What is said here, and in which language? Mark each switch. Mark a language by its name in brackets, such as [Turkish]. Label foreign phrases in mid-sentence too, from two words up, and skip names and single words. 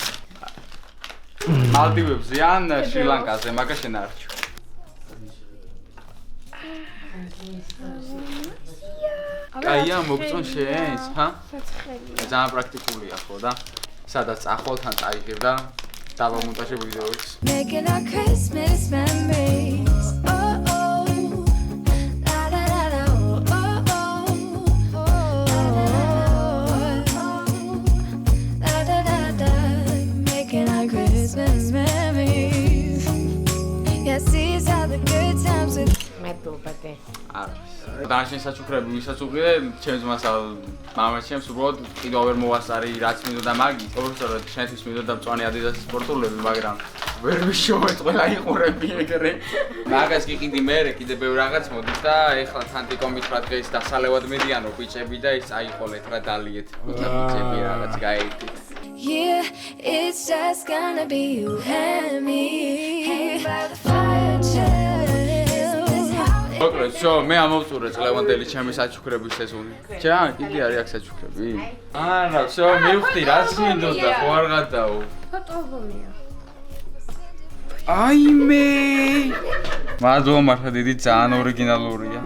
[Georgian] მალდივებზე ან შრი-ლანკაზე, მაგას შენ არ არჩევ. კაია, მოგწონ შენს, ჰა? ძალიან პრაქტიკულია ხო და სადაც წახვალ თან წაიღებ და დავამონტაჟებ ვიდეოებს. [English] Making our Christmas memories. Oh, oh. La, la, la, la. Oh, oh, oh. La, da, da, da. Making our Christmas memories. Yes, these are the good times with [Georgian] მადლობადე. დანარჩენი საჩუქრები ვისაც უყიდე, ჩემს მასალ მამაჩემს უბრალოდ კიდევ ვერ მოვასწარი რაც მინდოდა მაგის. პროფესორად შენთვის მინდოდა მწვანე ადიდასის სპორტულები, მაგრამ ვერ ვიშოვეთ, ყველა იყურები ეგრე. მაგას გიყიდი მე, კიდე ბევრ რაღაც მოდის და ეხლა თან თიკომ მითხრა დღეს დასალევად მედიანო ბიჭები და ის აიყოლეთ რა დალიეთ. ბიჭები რაღაც გაერთით. [English] yeah, it's just gonna be you and me. Hanging by the fire chill. [Georgian] მოკლედ, შო, მე ამოვწურე წლევანდელი ჩემი საჩუქრების სეზონი. ჩა, კიდე არის აქ საჩუქრები? არა, შო, მივხვდი, რაც მინდოდა, ხო არ გადაო. ფოტოალბომია. აიმე! მადლობა მართლა დიდი, ძალიან ორიგინალურია.